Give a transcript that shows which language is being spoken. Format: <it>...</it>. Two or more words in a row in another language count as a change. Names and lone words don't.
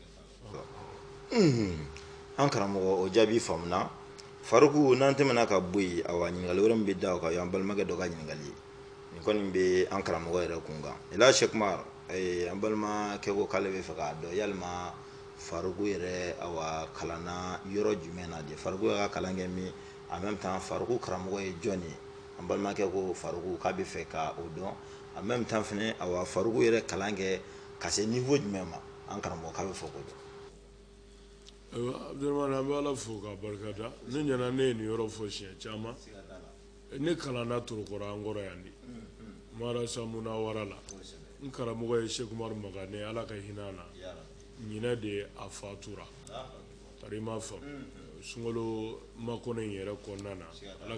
<bm>an karamɔgɔ o jaabi faamuna Fariku n'an tɛmɛna ka bɔ yen ɲininkali wɛrɛ min bɛ da o kan o y'an balimakɛ dɔ ka ɲininkali ye nin kɔni bɛ an karamɔgɔ yɛrɛ kun kan Elhaji Sɛki Umaru an balimakɛ ko k'ale bɛ fɛ k'a dɔn yalima Fariku yɛrɛ kalanna yɔrɔ jumɛn na de Fariku y'a ka kalan kɛ min</bm> <fr>en même temps</fr> <bm>Fariku karamɔgɔ ye jɔn ye an balimakɛ ko Faruku k'a bɛ fɛ ka o dɔn</bm> <fr>en même temps</fr> <bm>fɛnɛ awa Faruku yɛrɛ kalan kɛ ka se niveau jumɛn ma an karamɔgɔ k'a bɛ fɛ k'o dɔn. Abdurahmane an bɛ Ala fo k'a barikada ne ɲɛna ne ye nin yɔrɔ fɔ siɲɛ caman ne kalanna Torokɔrɔ an kɔrɔ yan de Marasa Munawara la n karamɔgɔ ye Sheikh Umaru Magane Ala ka hinɛ a la ɲinɛ de a fatura tari ma faamu sunkalo makɔnɔ in yɛrɛ kɔnɔna na Ala</bm>